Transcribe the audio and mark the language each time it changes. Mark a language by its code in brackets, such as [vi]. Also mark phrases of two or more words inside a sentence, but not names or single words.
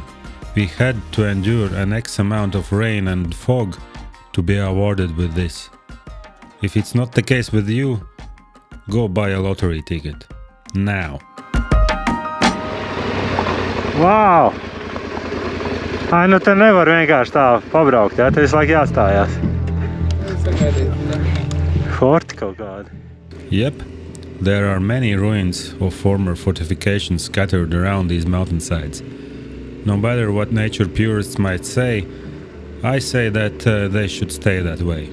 [en] We had to endure an X amount of rain and fog to be awarded with this. If it's not the case with you, go buy a lottery ticket. Now. Wow! [lv] Ai, nu te nevar vienkārši tā pabraukt, jā? Te visu laiku jāstājās. Forti kaut kādi. [en] Yep, there are many ruins of former fortifications scattered around these mountainsides. No matter what nature purists might say, I say that they should stay that way.